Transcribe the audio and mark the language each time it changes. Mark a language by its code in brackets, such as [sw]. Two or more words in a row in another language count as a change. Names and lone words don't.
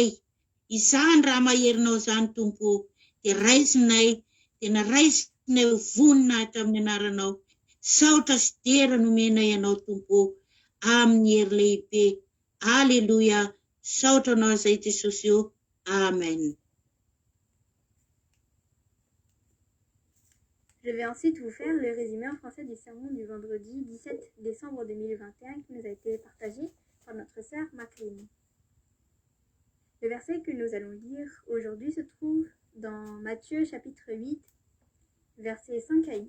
[mg] Izany raha maherinao izany tumpo, dia raisinay, dia naraisinay ho vonina hatramin'ny anaranao. Saotra sy dera nomena ianao tumpo, amin'ny hery lehibe. Alléluia, saotra anao izay Jesosy io. Amen. [fr] Je vais ensuite vous faire le résumé en français du sermon du vendredi 17 décembre 2021 qui nous a été partagé par notre sœur Maclean. Le verset que nous allons lire aujourd'hui se trouve dans Matthieu chapitre 8, versets 5 à 8.